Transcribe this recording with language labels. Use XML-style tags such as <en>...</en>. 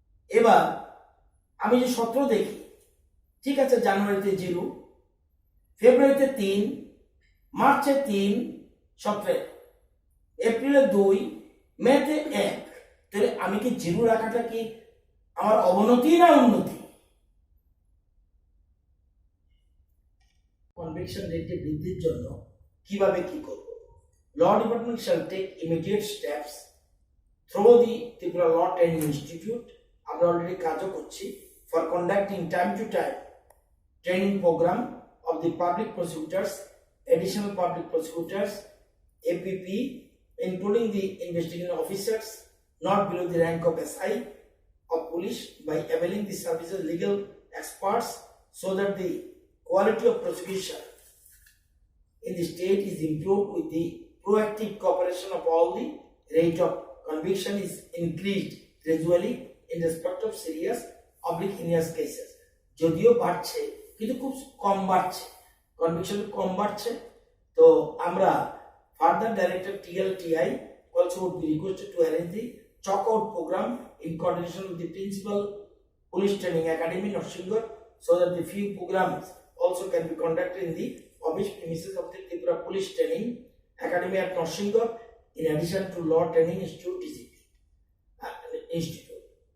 <bn>এবার আমি যে 17 দেখি, ঠিক আছে, জানুয়ারিতে 0, ফেব্রুয়ারিতে 3, মার্চে 3, 17, এপ্রিলে 2, মেতে 1। তাহলে আমি কি 0 রাখাটা কি আমার অবনতি না উন্নতি? কনভিকশন রেটে বৃদ্ধির জন্য কিভাবে কি করব?</bn> <en>Law Department shall take immediate steps through the Tripura Law Training Institute.</en> <bn>আমরা অলরেডি কাজও করছি</bn> <en>for conducting time to time training program of the public prosecutors, additional public prosecutors, APP, including the investigating officers not below the rank of SI of police, by availing the services of legal experts, so that the quality of prosecution in the state is improved with the proactive cooperation of all. The rate of conviction is increased gradually in respect of serious heinous cases.</en> <bn>যদিও বাড়ছে কিন্তু খুব কম বাড়ছে, conviction কম বাড়ছে। তো আমরা</bn> <en>Further director TLTI also would be requested to arrange the chalk out program in coordination with the Principal Police Training Academy, Norshingar, so that the few programs also can be conducted in the office premises of the Tripura Police Training Academy at Norshingar, in addition to Law Training Institute TCP Institute.</en>